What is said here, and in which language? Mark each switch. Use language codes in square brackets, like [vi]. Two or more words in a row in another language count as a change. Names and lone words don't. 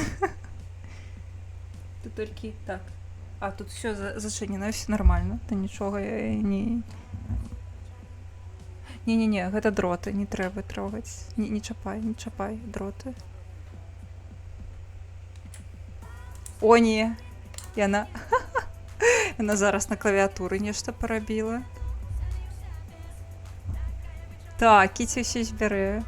[ru] Тут только так. А, тут все зачинено, все нормально. [uk] Та нічого я не... Не-не-не, [be] гэта дроты, не трэба трогаць. Не чапай дроты. О, не! Яна... Яна зараз на клавіатуры нешта парабіла. Так, Кіця ўсё збярэ.